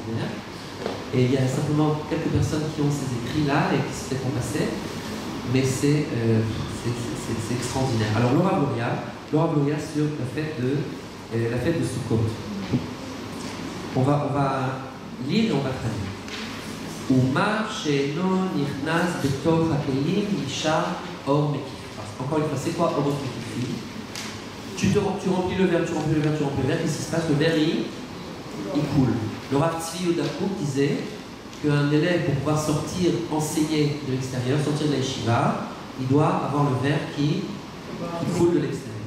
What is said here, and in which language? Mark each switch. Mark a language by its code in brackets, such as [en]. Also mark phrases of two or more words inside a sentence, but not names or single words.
[fr] Et il y a simplement quelques personnes qui ont ces écrits-là et qui se font passer. mais c'est extraordinaire. Alors Laura Gloria sur la fête de Sukkot. On va lire et on va traduire. [he] ומה שאינו נכנס בתוך הכלים נעשה אור מקיף. [fr] Encore une fois, c'est quoi [he] אור מקיף? [fr] Tu remplis le verre, qu'est-ce qui se passe? Le verre, il coule. Le Rav Tzvi Yodakouk disait qu'un élève, pour pouvoir sortir, enseigner de l'extérieur, sortir de la yeshiva, il doit avoir le verre qui coule de l'extérieur.